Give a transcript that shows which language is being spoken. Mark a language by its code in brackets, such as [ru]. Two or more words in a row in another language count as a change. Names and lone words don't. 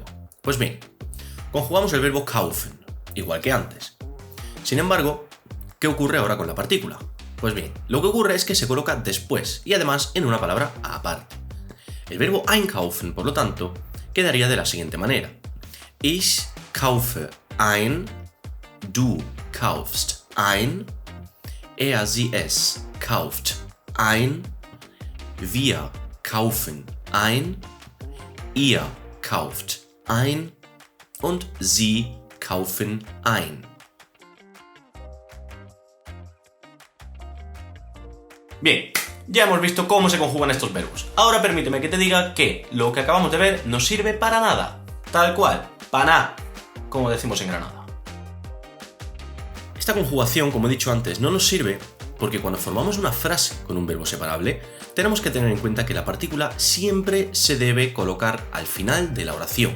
[es] Pues bien, conjugamos el verbo kaufen, igual que antes. Sin embargo, ¿qué ocurre ahora con la partícula? Pues bien, lo que ocurre es que se coloca después y además en una palabra aparte. El verbo einkaufen, por lo tanto, quedaría de la siguiente manera. [de] Ich kaufe ein, du kaufst ein, sie es kauft ein, wir kaufen ein, ihr kauft ein und sie kaufen ein. [es] Bien, ya hemos visto cómo se conjugan estos verbos. Ahora permíteme que te diga que lo que acabamos de ver no sirve para nada. Tal cual, para nada, como decimos en Granada. Esta conjugación, como he dicho antes, no nos sirve porque cuando formamos una frase con un verbo separable, tenemos que tener en cuenta que la partícula siempre se debe colocar al final de la oración.